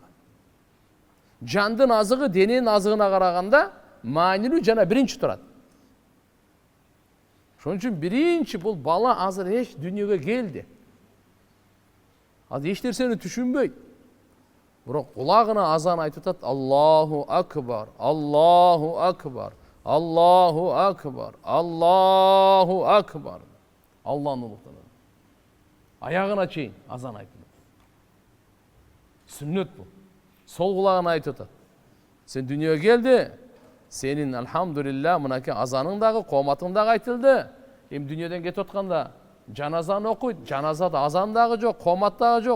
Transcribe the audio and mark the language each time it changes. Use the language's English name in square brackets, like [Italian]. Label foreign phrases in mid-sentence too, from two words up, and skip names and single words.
[Kyrgyz] Жандын азыгы дененин азыгына караганда маанилүү жана биринчи турат. Ошон үчүн биринчи бул бала азыр эч дүйнөгө келди. Азыр эч нерсени түшүнбөйт. Бирок кулагына азан айтып атат: [Arabic] الله أكبر الله أكبر الله أكبر الله أكبر. [Kyrgyz] Алланы улуктанат. Аягына чейин азан айтылат. Сүннөт бул. Сол кулагына айтып атат: сен дүйнөгө келди, сенин алхамдулилля мынакей азаның дагы, кооматың дагы айтылды. Эми дүйнөдөн кетип атканда жаназаны окуйт, жаназада азан дагы жок, коомат дагы жок.